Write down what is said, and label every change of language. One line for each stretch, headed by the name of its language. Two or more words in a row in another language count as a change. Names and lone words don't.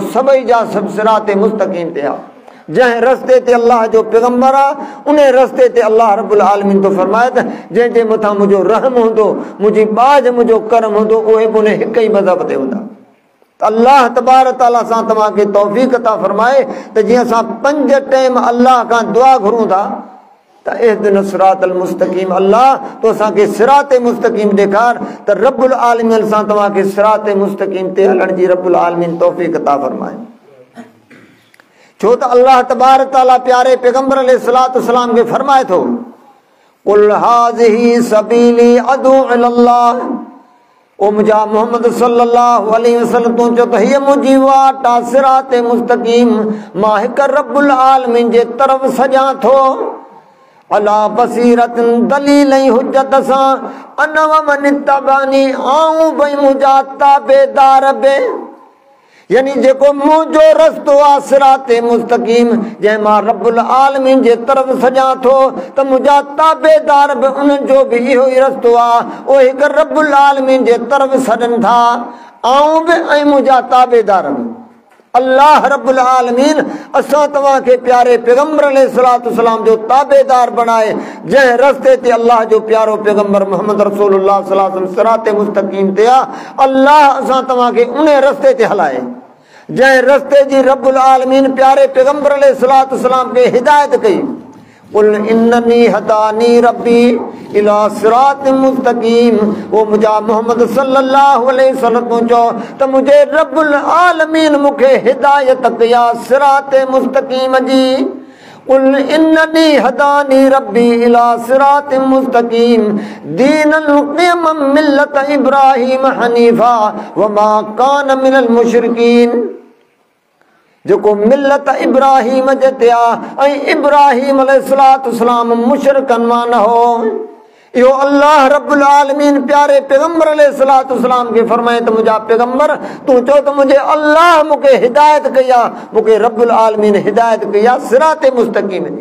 Sindhi: सभई जा सभु सिराते मुस्तक़ीम ते हा। जंहिं रस्ते ते अल्लाह जो पैगंबर आहे उन रस्ते ते अल्लाह
Arabic: رب العالمين
Sindhi: तो फरमाए त जंहिंजे मथां मुंहिंजो रहम हूंदो, मुंहिंजी बाज, मुंहिंजो करम हूंदो, उहे बि उन हिकु ई मज़हब ते हूंदा।
Arabic: الله تبارك تعالى
Sindhi: सां तव्हांखे तौफ़ीक़ अता फरमाए त जीअं असां 5 टाइम अल्लाह खां दुआ घुरूं था त
Arabic: اهدنا الصراط المستقيم,
Sindhi: अल्लाह तो असांखे सिराते मुस्तक़ीम ॾेखार त
Arabic: رب العالمين
Sindhi: सां तव्हांखे सिराते मुस्तक़ीम ते हलण जी
Arabic: رب العالمين
Sindhi: तौफ़ीक़ अता फरमाए। छो त
Arabic: الله تبارك تعالى
Sindhi: प्यारे पैगंबर
Arabic: عليه الصلاة والسلام
Sindhi: खे फरमाए थो,
Arabic: قل هذه سبيلي أدعو إلى الله.
Sindhi: ओ मुंहिंजा मोहम्मद
Arabic: صلى الله عليه وسلم
Sindhi: तूं चओ त हीअ मुंहिंजी वाट आहे सिराते मुस्तक़ीम, मां हिकु
Arabic: رب العالمين
Sindhi: जे तरफ़ सॼां थो।
Arabic: على بصيرة
Sindhi: दलील ऐं हुज्जत सां
Arabic: أنا ومن اتبعني,
Sindhi: आऊं भई मुंहिंजा ताबेदार बि। यानी जेको मुंहिंजो रस्तो आहे सिराते मुस्तक़ीम, जंहिं मां
Arabic: رب العالمين
Sindhi: जे तरफ़ सॼां थो, त मुंहिंजा ताबेदार बि उन्हनि जो बि इहो ई रस्तो आहे, उहे हिकु
Arabic: رب العالمين
Sindhi: जे तरफ़ सॾनि था। आऊं बि ऐं मुंहिंजा ताबेदार बि। अल्लाह
Arabic: رب العالمين
Sindhi: असां तव्हांखे प्यारे पैगंबर
Arabic: عليه الصلاة والسلام
Sindhi: जो ताबेदार बणाए, जंहिं रस्ते ते अल्लाह जो प्यारो पैगंबर मोहम्मद रसूलुल्लाह
Arabic: صلى الله عليه وسلم
Sindhi: सिराते मुस्तक़ीम ते आहे, अल्लाह असां तव्हांखे उन रस्ते ते हलाए जंहिं रस्ते जी
Arabic: رب العالمين
Sindhi: प्यारे पैगंबर
Arabic: عليه الصلاة والسلام
Sindhi: खे हिदायत कई।
Arabic: قل إنني هداني ربي إلى صراط مستقيم.
Sindhi: वो मुंहिंजा मोहम्मद
Arabic: صلى الله عليه وسلم
Sindhi: चओ त मुंहिंजे
Arabic: رب العالمين
Sindhi: मूंखे हिदायत कया सिराते मुस्तकीम जी।
Arabic: قل إنني هداني ربي إلى صراط مستقيم دينا قيما ملة إبراهيم حنيفا وما كان من المشركين.
Sindhi: जेको मिल्लत इब्राहीम जे ते आहे ऐं इब्राहीम
Arabic: عليه الصلاة والسلام
Sindhi: मुशरिकनि मां न हो। इहो अल्लाह
Arabic: رب العالمين
Sindhi: प्यारे पैगंबर
Arabic: عليه الصلاة والسلام
Sindhi: खे फरमाए त मुंहिंजा पैगंबर तूं चओ त मुंहिंजे अल्लाह मूंखे हिदायत कई आहे, मूंखे
Arabic: رب العالمين
Sindhi: हिदायत कई आहे सिराते मुस्तक़ीम जी।